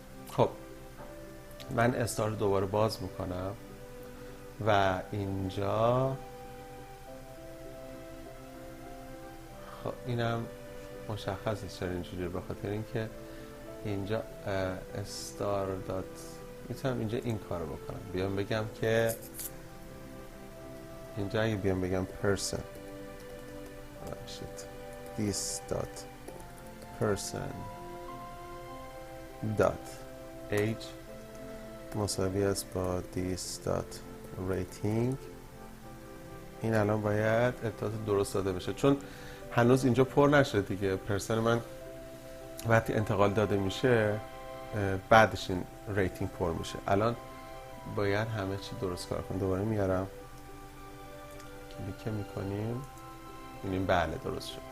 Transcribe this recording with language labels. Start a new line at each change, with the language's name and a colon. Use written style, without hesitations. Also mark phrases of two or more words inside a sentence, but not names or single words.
Persian: خب من استار رو دوباره باز میکنم و اینجا خب اینم مشخصه چرا اینجوری، به خاطر اینکه اینجا
English: star dot
Persian: میتونم اینجا این کارو بکنم، بیام بگم که اینجا اگه بیام بگم
English: person this dot person dot age
Persian: مساوی است با
English: this dot rating،
Persian: این الان باید اطلاعات درست داده بشه چون هنوز اینجا پر نشده دیگه. پرسن من وقتی انتقال داده میشه بعدش این ریتینگ پر میشه. الان باید همه چی درست کار کنم. دوباره میارم کلیک میکنیم ببینیم بله درست شد.